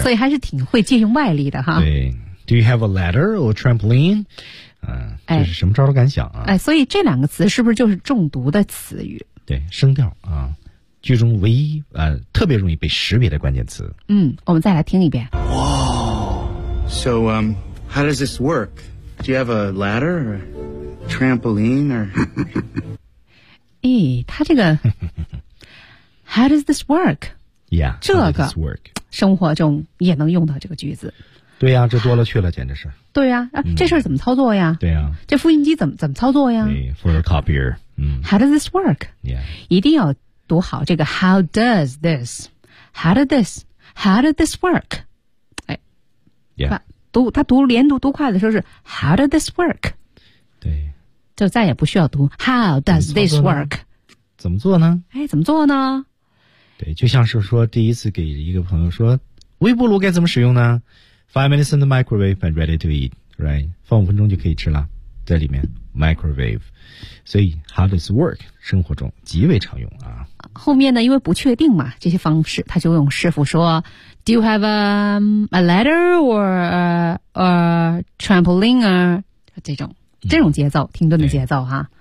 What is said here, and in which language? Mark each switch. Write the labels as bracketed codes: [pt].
[zh] 所以还是挺会借用外力的哈。 [en] 对 ，Do you have a ladder or trampoline? 哎， [zh] 这是什么招都敢想啊！哎，所以这两个词是不是就是中毒的词语？对，声调啊。剧中唯一特别容易被识别的关键词。嗯，我们再来听一遍。 [en] Whoa, so how does this work? Do you have a ladder or trampoline or? [zh] 咦，他这个 [en] how does this work? Yeah, [zh] 这个 [en] how does this work? [zh] 生活中也能用到这个句子。对呀、啊，这多了去了，简直是。对呀、啊，这事儿怎么操作呀？对呀、啊，这复印机怎么操作呀？对 ，photocopier。嗯 [en] ，how does this work? Yeah, [zh] 一定要。读好这个 [en] how does this, how did this, how did this work? 哎、 yeah. [zh] 他读连读读快的时候是 [en] how did this work? [zh] 对，就再也不需要读 [en] how does this work? [zh] 怎么做呢？哎，怎么做呢？对，就像是说第一次给一个朋友说微波炉该怎么使用呢？ [en] 5 minutes in the microwave and ready to eat, right? [zh] 放五分钟就可以吃了。在里面 microwave， 所以 [en] how does work [zh] 生活中极为常用啊。后面呢，因为不确定嘛，这些方式他就用师傅说 ， [en] Do you have a ladder or a trampoline or [zh] 这种节奏，停顿的节奏哈、